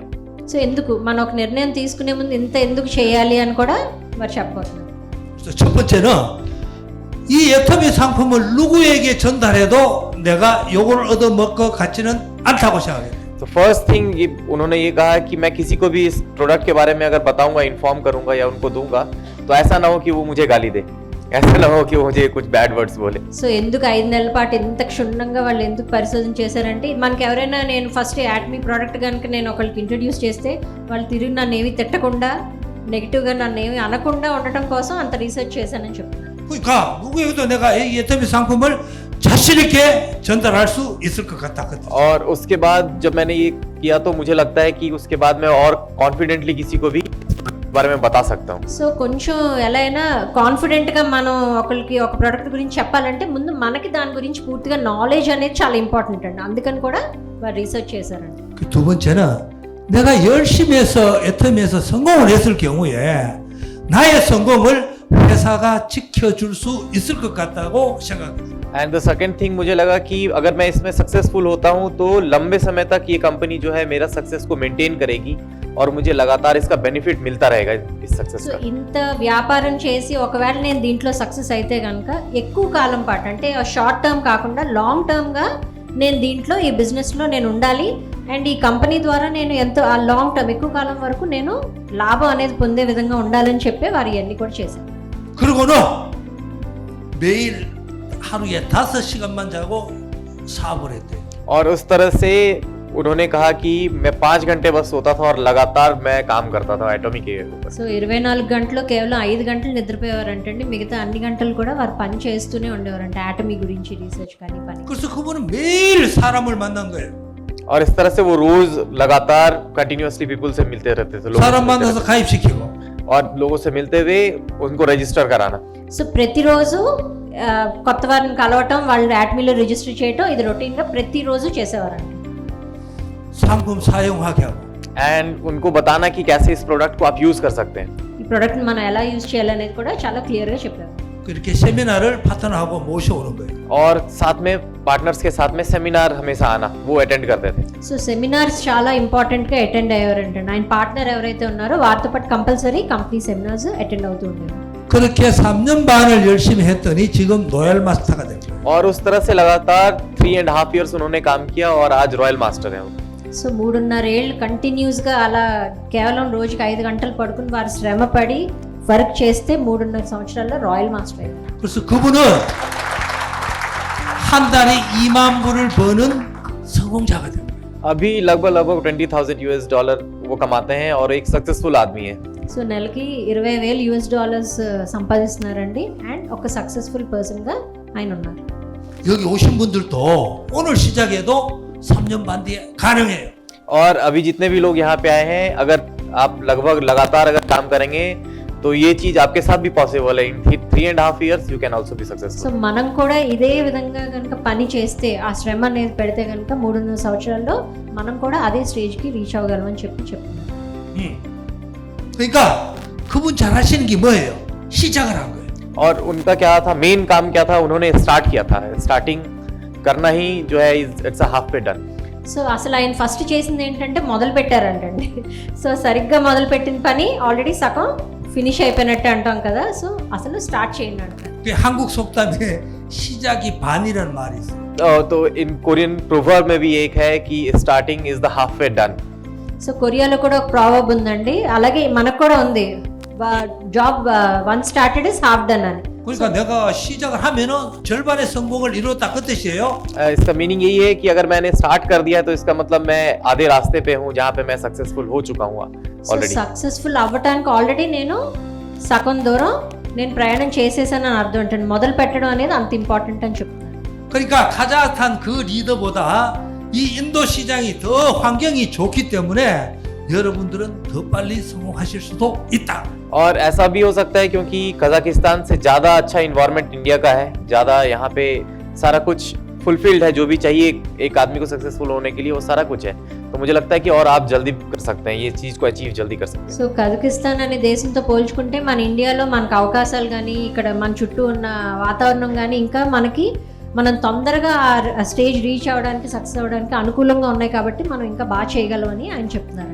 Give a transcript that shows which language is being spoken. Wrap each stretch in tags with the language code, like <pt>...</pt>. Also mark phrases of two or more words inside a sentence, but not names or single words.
<te>సో ఎందుకు మనం ఒక నిర్ణయం తీసుకునే ముందు ఇంత ఎందుకు చేయాలి అని కూడా వారు చెప్పబోతున్నారు.</te> <ko>그래서 첫 번째는 이 애터미 상품을 누구에게 전달해도 내가 요걸 얻어먹을 것 같지는 않다고 생각해요.</ko> <hi>तो</hi> <en>first thing</en> <hi>उन्होंने ये कहा कि मैं किसी को भी इस प्रोडक्ट के बारे में अगर बताऊंगा, इन्फॉर्म करूंगा या उनको दूंगा, तो ऐसा ना हो कि वो मुझे गाली दे, ऐसा ना हो कि वो मुझे कुछ</hi> <en>bad words</en> <hi>बोले.</hi> <te>సో ఎందుకు 5 నెలల పాటు ఎంత క్షుణ్ణంగా వాళ్ళు ఎందుకు పరిశోధన చేశారంటే, మనకి ఎవరైనా నేను</te> <en>first Atomy product</en> <te>కనుక నేను ఒకరికి ఇంట్రడ్యూస్ చేస్తే వాళ్ళు తిరిగి నన్ను ఏమి తిట్టకుండా నెగిటివ్గా నన్ను ఏమి అనకుండా ఉండటం కోసం అంత రీసెర్చ్ చేశానని చెప్తున్నాను.</te> <ko>그러니까 누구에게도 내가 이 애터미 상품을 자신 있게 전달할 수 있을 것 같았거든.</ko> <hi>और उसके बाद जब मैंने ये किया तो मुझे लगता है कि उसके बाद मैं और कॉन्फिडेंटली किसी को भी बारे में बता सकता हूँ.</hi> <te>సో కొంచెం ఎలా అయినా కాన్ఫిడెంట్గా మనం ఒకరికి ఒక ప్రోడక్ట్ గురించి చెప్పాలంటే ముందు మనకి దాని గురించి పూర్తిగా నాలెడ్జ్ అనేది చాలా ఇంపార్టెంట్ అండి. అందుకని కూడా వారు రీసెర్చ్ చేశారండి.</te> <ko>그 두 번째는 내가 열심히 해서 애터미에서 성공을 했을 경우에 나의 성공을 회사가 지켜줄 수 있을 것 같다고 생각했어요.</ko> <en>and the second thing,</en> <hi>मुझे लगा कि अगर मैं इसमें सक्सेसफुल होता हूँ तो लंबे समय तक ये कंपनी जो है मेरा सक्सेस को मेंटेन करेगी और मुझे लगातार इसका बेनिफिट मिलता रहेगा इस सक्सेस సో का.</hi> <te>ఇంత వ్యాపారం చేసి ఒకవేళ నేను దీంట్లో సక్సెస్ అయితే కనుక ఎక్కువ కాలం పాటు అంటే</te> <en>short term</en> <te>కాకుండా</te> <en>long term</en> <te>నేను దీంట్లో ఈ బిజినెస్లో నేను ఉండాలి అండ్ ఈ కంపెనీ ద్వారా నేను ఎంతో ఆ</te> <en>long term</en> <te>ఎక్కువ కాలం వరకు నేను లాభం అనేది పొందే విధంగా ఉండాలని చెప్పి వారు ఇవన్నీ కూడా చేశారు.</te> <ko>그리고는 매일 하루에 5시간만 자고 사업을 했대요.</ko> <hi>और उस तरह से उन्होंने कहा कि मैं 5 घंटे बस सोता था और लगातार मैं काम करता था एटॉमी के ऊपर.</hi> <te>సో 24 గంటలు కేవలం 5 గంటలు నిద్రపోయేవారంటండి, మిగతా అన్ని గంటలు కూడా వారు పని చేస్తూనే ఉండేవారంట ఆటమీ గురించి రీసెర్చ్ కానీ పని.</te> <ko>그래서 그분은 매일 사람을 만난 거예요.</ko> <hi>और इस तरह से वो रोज लगातार</hi> <en>continuously people</en> <hi>से मिलते रहते थे, लोगों से</hi> <ko>사람</ko> <hi>मिलते</hi> <ko>만나서</ko> <hi>रहते</hi> <ko>가입시키고</ko> <hi>थे. और लोगों से मिलते हुए उनको रजिस्टर कराना.</hi> <te>సో ప్రతిరోజు కొత్త వారిని కలవటం, వాళ్ళు ఆటమీలో రిజిస్టర్ చేయటం, ఇది రొటీన్గా ప్రతిరోజు చేసేవారండి.</te> <ko>상품 사용하게 하고</ko> <hi>एंड उनको बताना कि कैसे इस प्रोडक्ट को आप यूज कर सकते हैं.</hi> <te>ఈ ప్రోడక్ట్ని మనం ఎలా యూజ్ చేయాలనేది కూడా చాలా క్లియర్గా చెప్పారు.</te> <ko>그렇게 세미나를 파트너하고 모셔오는 거예요.</ko> <hi>और साथ में पार्टनर्स के साथ में सेमिनार हमेशा आना वो अटेंड करते थे.</hi> <te>సో సెమినార్స్ చాలా ఇంపార్టెంట్గా అటెండ్ అయ్యారంటే ఆయన పార్ట్నర్ ఎవరైతే ఉన్నారో వారితో పాటు</te> <en>compulsory company seminars attend</en> <te>అవుతూ ఉండేవారు.</te> <ko>그렇게 3년 반을 열심히 했더니 지금 로얄 마스터가 된 거예요.</ko> <hi>और उस तरह से लगातार 3.5 years उन्होंने काम किया और आज</hi> <en>Royal Master</en> <hi>है वो.</hi> <te>సో 3.5 ఏళ్ళు కంటిన్యూస్గా అలా కేవలం రోజుకి 5 గంటలు పడుకుని వారు శ్రమపడి వర్క్ చేస్తే 3.5 సంవత్సరాల్లో</te> <en>Royal Master</en> <te>అయ్యారు.</te> <ko>그래서 그분은 한 달에 2만 불을 버는 성공자가 된 거예요.</ko> <hi>अभी लगभग $20,000 वो कमाते हैं और एक सक्सेसफुल आदमी है.</hi> <te>సో నెలకి $20,000 సంపాదిస్తున్నారండి అండ్ ఒక</te> <en>successful person</en> <te>ఆయన ఉన్నారు.</te> <ko>여기 오신 분들도 오늘 시작해도 3년 반 뒤에 가능해요.</ko> <hi>और अभी जितने भी लोग यहाँ पे आए हैं अगर आप लगभग लगातार अगर काम करेंगे तो ये चीज आपके साथ भी पॉसिबल है.</hi> <en>in 3.5 years you can also be సో successful.</en> <te>మనం కూడా ఇదే విధంగా కనుక పని చేస్తే ఆ శ్రమ అనేది పెడితే కనుక 3.5 సంవత్సరాల్లో మనం కూడా అదే</te> <en>stage reach</en> <te>అవ్వగలం అని చెప్తున్నారు.</te> <ko>그러니까 그분 잘하시는 게 뭐예요? 시작을 한 거예요.</ko> <hi>और उनका क्या था मेन काम क्या था उन्होंने स्टार्ट किया था. स्टार्टिंग करना ही जो है</hi> <en>it's a half way done.</en> <te>సో అసలు ఆయన ఫస్ట్ చేసింది ఏంటంటే మొదలు పెట్టారంటండి. సో సరిగ్గా మొదలు పెట్టిన పని ఆల్రెడీ సగం ఫినిష్ అయిపోయినట్టు అంటాం కదా. సో అసలు స్టార్ట్ చేయండి అంటారు.</te> <ko>그 한국 속담에 시작이 반이라는 말이 있어요.</ko> <hi>तो</hi> <en>in Korean proverb</en> <hi>में भी एक है कि</hi> <en>starting is the half way done.</en> <te>సో కొరియాలో కూడా ఒక ప్రావర్బ్ ఉందండి, అలాగే మనకు కూడా ఉంది,</te> <en>job one started is half done</en> <te>అని.</te> <ko>그러니까 내가 시작을 하면은 절반의 성공을 이뤘다 그 뜻이에요.</ko> <hi>इसका मीनिंग यही है कि अगर मैंने स्टार्ट कर दिया तो इसका मतलब मैं आधे रास्ते पे हूँ जहाँ पे मैं सक्सेसफुल हो चुका हूँ సో ऑलरेडी.</hi> <te>సక్సెస్ఫుల్ అవ్వటానికి ఆల్రెడీ నేను సగం దూరం నేను ప్రయాణం చేసేసానని అర్థం ఉంటుంది. మొదలు పెట్టడం అనేది అంత ఇంపార్టెంట్ అని చెప్తున్నాను.</te> <ko>그러니까 카자흐스탄 그 리더보다 이 인도 시장이 더 환경이 좋기 때문에 여러분들은 더 빨리 성공하실 수도 있다.</ko> <hi>और ऐसा भी हो सकता है क्योंकि कजाकिस्तान से ज़्यादा अच्छा इन्वायरमेंट इंडिया का है. ज़्यादा यहाँ पे सारा कुछ फुलफिल्ड है, जो भी चाहिए एक आदमी को सक्सेसफुल होने के लिए वो सारा कुछ है. तो मुझे लगता है कि और आप जल्दी कर सकते हैं, ये चीज़ को अचीव जल्दी कर सकते हैं.</hi> <te>సో కజకిస్తాన్ అనే దేశంతో పోల్చుకుంటే మన ఇండియాలో మనకు అవకాశాలు కానీ ఇక్కడ మన చుట్టూ ఉన్న వాతావరణం కానీ ఇంకా మనం తొందరగా ఆ</te> <en>stage reach</en> <te>అవ్వడానికి సక్సెస్ అవ్వడానికి అనుకూలంగా ఉన్నాయి కాబట్టి మనం ఇంకా బాగా చేయగలం అని ఆయన చెప్తున్నారండి.</te>